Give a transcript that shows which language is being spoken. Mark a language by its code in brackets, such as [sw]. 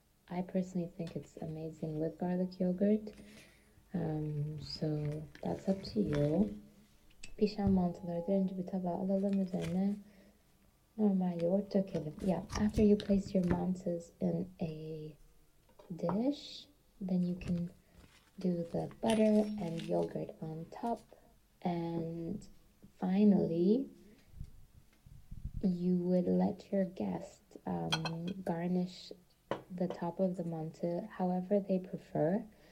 [en] I personally think it's amazing with garlic yogurt. So that's up to you. [tr] Pişen mantıları derince bir tabağa alalım, üzerine normal yoğurt dökelim. [en] Yeah, after you place your mantas in a dish, then you can do the butter and yogurt on top. And finally, you would let your guest garnish the top of the manta however they prefer.